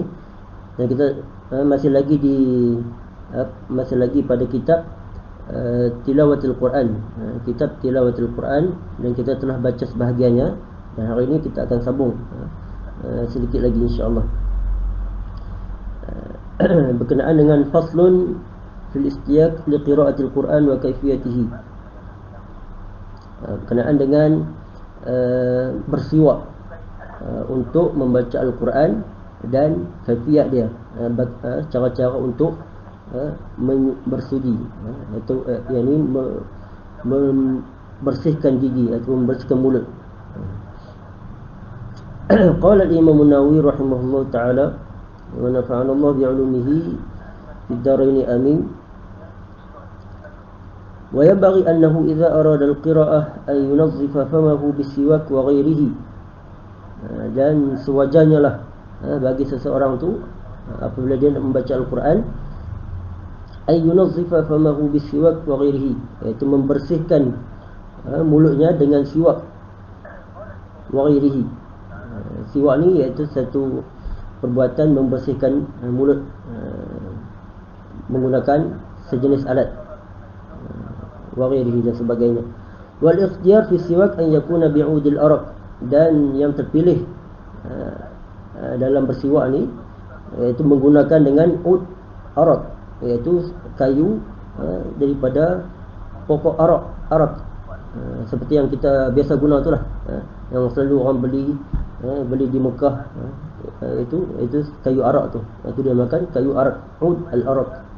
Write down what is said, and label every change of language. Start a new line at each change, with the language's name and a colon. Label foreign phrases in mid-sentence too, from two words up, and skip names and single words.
Malay: Dan kita masih lagi pada kitab Tilawatul Quran, kitab Tilawatul Quran, dan kita telah baca sebahagiannya, dan hari ini kita akan sambung sedikit lagi
Arabic: إن شاء الله
Malay: berkenaan dengan
Arabic: فصل في الاستياك لقراءة القرآن وكيفيته,
Malay: berkenaan dengan bersiwak untuk membaca Al-Quran dan kaifiyat dia, cara-cara untuk bersudi, atau yakni membersihkan gigi atau membersihkan mulut.
Arabic: قال الإمام النووي رحمه الله تعالى ونفعنا الله بعلومه في الدارين آمين. وينبغي أنه إذا أراد القراءة أن ينظف فمه بالسواك وغيره.
Malay: Dan sewajarnya lah bagi seseorang tu apabila dia nak membaca Al-Quran,
Arabic: أن ينظف فمه بالسواك وغيره,
Malay: iaitu membersihkan mulutnya dengan siwak,
Arabic: وغيره.
Malay: Siwak ni iaitu satu perbuatan membersihkan mulut menggunakan sejenis alat,
Arabic: وغيره
Malay: dan sebagainya.
Arabic: والاختيار في السواك أن يكون بعود الأراك,
Malay: dan yang terpilih dalam bersiwak ni iaitu menggunakan dengan
Arabic: عود أراك,
Malay: iaitu kayu daripada pokok arak, seperti yang kita biasa guna itulah, yang selalu orang beli di Mekah, itu kayu arak tu, itu dia makan kayu arak,
Arabic: عود الأراك.